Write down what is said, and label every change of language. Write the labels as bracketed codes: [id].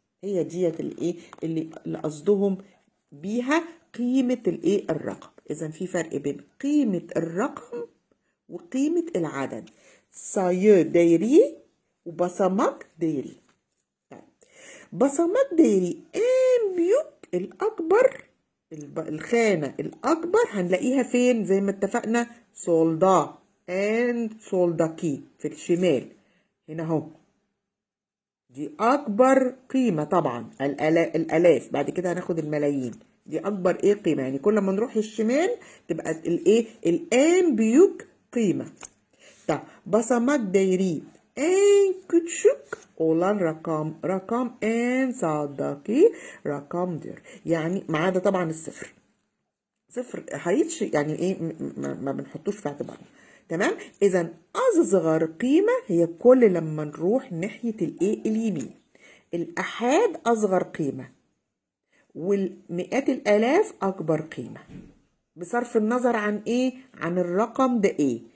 [ar] هي ديت الايه اللي قصدهم بيها قيمة الايه؟ الرقم. اذا في فرق بين قيمة الرقم وقيمة العدد. [tr] sayı değeri وبصمك değeri. [ar] طيب، [tr] بصمك değeri en büyük، [ar] الأكبر، الخانة الأكبر هنلاقيها فين؟ زي ما اتفقنا، [tr] solda and soldaki، [ar] في الشمال هنا اهو. دي أكبر قيمة طبعا، الآلاف. بعد كده هناخد الملايين. دي أكبر إيه؟ قيمة. يعني كل ما نروح الشمال تبقى الإيه؟ [tr] الآن بيوك [ar] قيمة. [tr] طب basamak değeri en küçük olan rakam en sağdaki rakamdır. [ar] يعني ما عدا طبعا الصفر. صفر هيتش يعني ايه؟ ما بنحطوش في اعتبارنا. تمام؟ اذا اصغر قيمة هي كل لما نروح ناحية الايه؟ اليمين. الاحاد اصغر قيمة، والمئات الآلاف أكبر قيمة، بصرف النظر عن إيه؟ عن الرقم ده إيه.